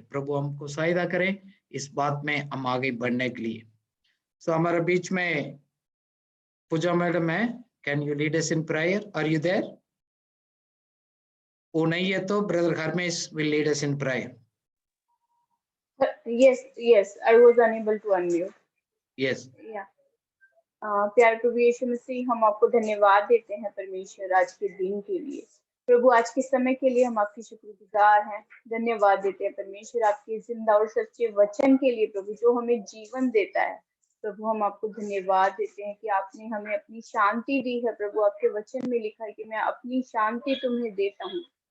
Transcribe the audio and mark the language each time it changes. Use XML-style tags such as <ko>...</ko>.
<hi>प्रभु हमको सहायता करें इस बात में हम आगे बढ़ने के लिए। सो हमारे बीच में पूजा मैडम है,</hi> <en>Can you lead us in prayer, are you there?</en> <hi>वो नहीं है तो brother Harmesh</hi> <en>Will lead us in prayer. Yes, I was unable to unmute. Yes Yeah.</en> <hi>प्यार प्रभु यीशु मसीह, हम आपको धन्यवाद देते हैं परमेश्वर आज के दिन के लिए, प्रभु आज के समय के लिए हम आपके शुक्रगुजार हैं, धन्यवाद देते हैं परमेश्वर आपके जिंदा और सच्चे वचन के लिए प्रभु, जो हमें जीवन देता है। प्रभु हम आपको धन्यवाद देते हैं कि आपने हमें अपनी शांति दी है प्रभु, आपके वचन में लिखा है कि मैं अपनी शांति तुम्हें देता हूँ।</hi>